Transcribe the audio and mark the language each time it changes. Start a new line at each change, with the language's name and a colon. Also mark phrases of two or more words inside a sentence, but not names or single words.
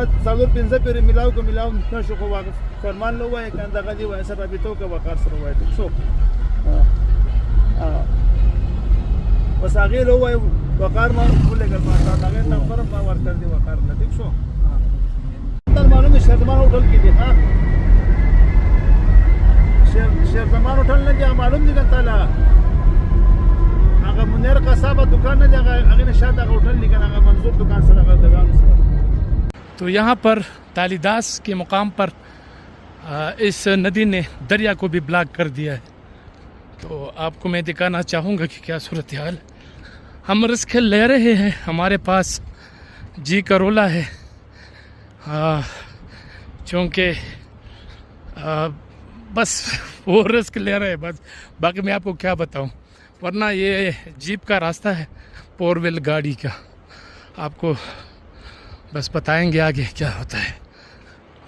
Pashto: څلور پنځه پورې میلاو که میلاو نه شو خو فرمان له ووایه که دغه دې وایه سره رابطه وکړه وقار سره ووایه ټیک شو بس هغې له ووایه وقار ما ولېږل ما تا هغې نمبر ما ورکړ دې وقار له ټیک شو در معلوم شیر زمان هوټل کې دی ها شیر زمان هوټل نه دی هغه معلوم دی که تاله هغه منیر قصابه دکان نه دی هغې نه شاید هغه هوټل دی که هغه منظور دکان سره هغه دګانو سره
Urdu: تو یہاں پر تالیداس کے مقام پر اس ندی نے دریا کو بھی بلاک کر دیا ہے. تو آپ کو میں دکھانا چاہوں گا کہ کیا صورت حال. ہم رسک لے رہے ہیں، ہمارے پاس جی کرولا ہے چونکہ بس وہ رسک لے رہے ہیں بس، باقی میں آپ کو کیا بتاؤں، ورنہ یہ جیپ کا راستہ ہے 4 وہیل گاڑی کا، آپ کو بس بتائیں گے آگے کیا ہوتا ہے.